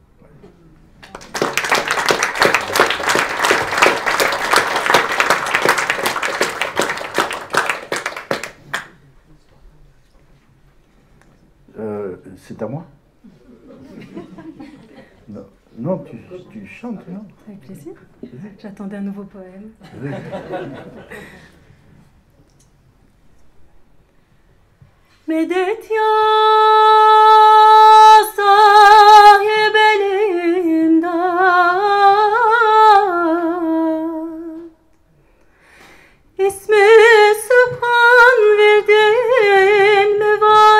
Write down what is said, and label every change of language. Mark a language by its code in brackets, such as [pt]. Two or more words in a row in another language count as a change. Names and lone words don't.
[fr] C'est à moi? Non, non tu chantes, non? Avec plaisir. J'attendais un nouveau poème. Oui. [tr] Medet ya sahib elimden, İsmi Sübhan verdin mi var?